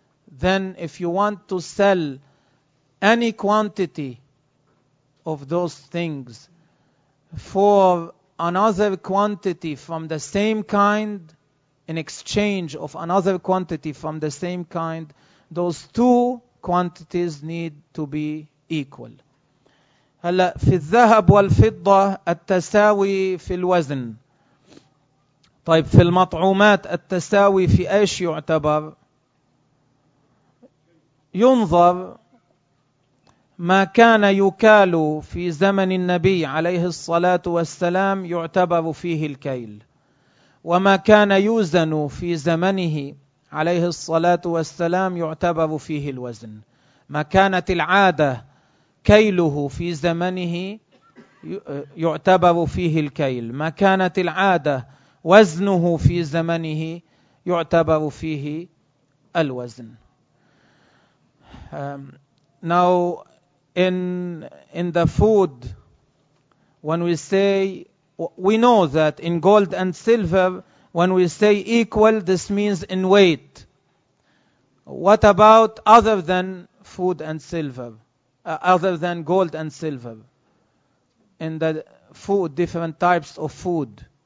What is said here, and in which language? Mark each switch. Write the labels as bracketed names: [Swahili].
[English] Then if you want to sell any quantity of those things for another quantity from the same kind, in exchange of another quantity from the same kind, those two quantities need to be equal. [Arabic] هلا في الذهب والفضة التساوي في الوزن. طيب في المطعومات التساوي في ايش يعتبر؟ ينظر ما كان يكال في زمن النبي عليه الصلاة والسلام يعتبر فيه الكيل، وما كان يوزن في زمنه عليه الصلاة والسلام يعتبر فيه الوزن. ما كانت العادة كيله في زمنه يعتبر فيه الكيل، ما كانت العادة وزنه في زمنه يعتبر فيه الوزن. [English] Now in the food, when we say, we know that in gold and silver, when we say equal, this means in weight. What about other than food and silver, other than gold and silver, in the food, different types of food?